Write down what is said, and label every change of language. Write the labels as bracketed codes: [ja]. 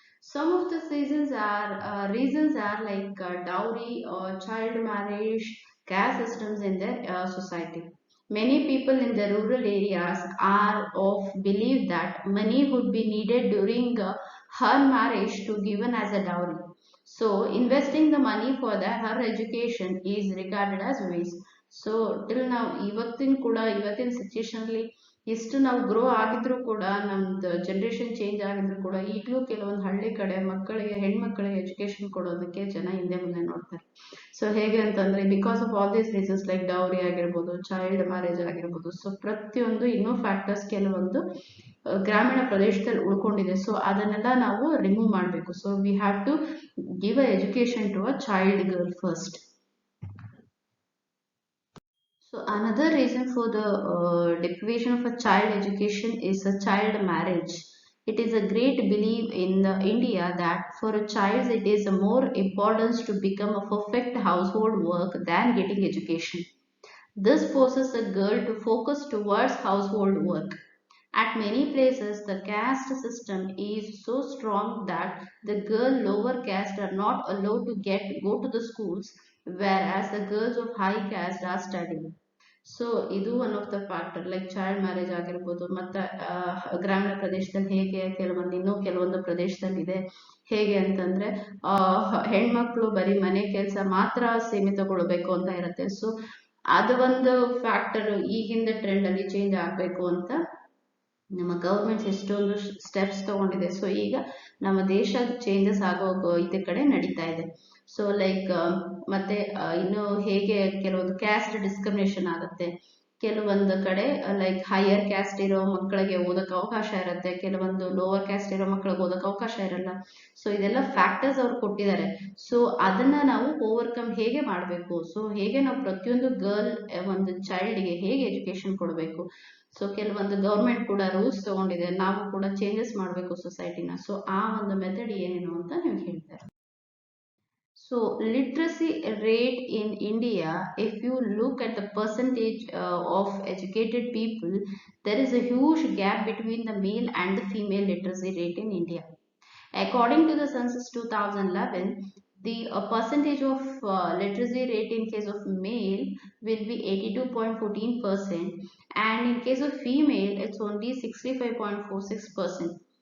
[en] Some of the reasons are like dowry or child marriage, caste systems in the society. Many people in the rural areas are of belief that money would be needed during her marriage to given as a dowry. So investing the money for her education is regarded as waste. [kn] So till ನಾವು ಇವತ್ತಿನ situation ಅಲ್ಲಿ ಎಷ್ಟು ನಾವು grow ಆಗಿದ್ರು ಕೂಡ, ನಮ್ದು generation change ಆಗಿದ್ರು ಕೂಡ, ಈಗಲೂ ಕೆಲವೊಂದು ಹಳ್ಳಿ ಕಡೆ ಹೆಣ್ಮಕ್ಳಿಗೆ ಎಜುಕೇಶನ್ ಕೊಡೋದಕ್ಕೆ ಜನ ಹಿಂದೆ ಮುಂದೆ ನೋಡ್ತಾರೆ. ಸೊ ಹೇಗೆ ಅಂತಂದ್ರೆ, [en] because of all these reasons [kn] like dowry ಆಗಿರ್ಬೋದು, ಚೈಲ್ಡ್ ಮ್ಯಾರೇಜ್ ಆಗಿರ್ಬೋದು, ಸೊ ಪ್ರತಿಯೊಂದು ಇನ್ನೂ ಫ್ಯಾಕ್ಟರ್ಸ್ ಕೆಲವೊಂದು ಗ್ರಾಮೀಣ ಪ್ರದೇಶದಲ್ಲಿ ಉಳ್ಕೊಂಡಿದೆ. ಸೊ ಅದನ್ನೆಲ್ಲ ನಾವು ರಿಮೂವ್ ಮಾಡಬೇಕು. [en] So we have to give a education to a child girl first. So another reason for the deprivation of a child education is a child marriage. It is a great belief in the India that for a child it is a more importance to become a perfect household work than getting education. This forces a girl to focus towards household work. At many places, the caste system is so strong that the girl lower caste are not allowed to go to the schools, whereas the girls of high caste are studying. [kn] So ಇದು [en] one of the factor, [kn] like child marriage ಆಗಿರ್ಬೋದು. ಮತ್ತೆ ಗ್ರಾಮೀಣ ಪ್ರದೇಶದಲ್ಲಿ ಹೇಗೆ ಇನ್ನೂ ಕೆಲವೊಂದು ಪ್ರದೇಶದಲ್ಲಿ ಇದೆ ಹೇಗೆ ಅಂತಂದ್ರೆ, ಹೆಣ್ಮಕ್ಳು ಬರೀ ಮನೆ ಕೆಲಸ ಮಾತ್ರ ಸೀಮಿತಗೊಳ್ಬೇಕು ಅಂತ ಇರುತ್ತೆ. ಸೊ ಅದು ಒಂದು ಫ್ಯಾಕ್ಟರ್ ಈಗಿಂದ ಟ್ರೆಂಡ್ ಅಲ್ಲಿ ಚೇಂಜ್ ಆಗ್ಬೇಕು ಅಂತ ನಮ್ಮ ಗವರ್ಮೆಂಟ್ಸ್ ಎಷ್ಟೊಂದು ಸ್ಟೆಪ್ಸ್ ತಗೊಂಡಿದೆ. ಸೊ ಈಗ ನಮ್ಮ ದೇಶ ಚೇಂಜಸ್ ಆಗೋ ಇದ್ರ ಕಡೆ ನಡೀತಾ ಇದೆ. ಸೊ ಲೈಕ್ ಮತ್ತೆ ಇನ್ನು ಹೇಗೆ ಕೆಲವೊಂದು ಕ್ಯಾಸ್ಟ್ ಡಿಸ್ಕ್ರಿಮಿನೇಷನ್ ಆಗುತ್ತೆ. ಕೆಲವೊಂದು ಕಡೆ ಲೈಕ್ ಹೈಯರ್ ಕ್ಯಾಸ್ಟ್ ಇರೋ ಮಕ್ಕಳಿಗೆ ಓದಕ್ಕೆ ಅವಕಾಶ ಇರುತ್ತೆ, ಕೆಲವೊಂದು ಲೋವರ್ ಕ್ಯಾಸ್ಟ್ ಇರೋ ಮಕ್ಕಳಿಗೆ ಓದಕ್ಕೆ ಅವಕಾಶ ಇರಲ್ಲ. ಸೊ ಇದೆಲ್ಲ ಫ್ಯಾಕ್ಟರ್ಸ್ ಅವ್ರು ಕೊಟ್ಟಿದ್ದಾರೆ. ಸೊ ಅದನ್ನ ನಾವು ಓವರ್ಕಮ್ ಹೇಗೆ ಮಾಡಬೇಕು, ಸೊ ಹೇಗೆ ನಾವು ಪ್ರತಿಯೊಂದು ಗರ್ಲ್ ಒಂದು ಚೈಲ್ಡ್ಗೆ ಹೇಗೆ ಎಜುಕೇಶನ್ ಕೊಡಬೇಕು. ಸೊ ಕೆಲವೊಂದು ಗೌರ್ಮೆಂಟ್ ಕೂಡ ರೂಲ್ಸ್ ತಗೊಂಡಿದೆ, ನಾವು ಕೂಡ ಚೇಂಜಸ್ ಮಾಡಬೇಕು ಸೊಸೈಟಿನ. ಸೊ ಆ ಒಂದು ಮೆಥಡ್ ಏನೇನು ಅಂತ ನೀವು ಹೇಳ್ತಾರೆ. [en] So literacy rate in India, if you look at the percentage of educated people, there is a huge gap between the male and the female literacy rate in India. According to the census 2011, the percentage of literacy rate in case of male will be 82.14%, and in case of female it's only 65.46%.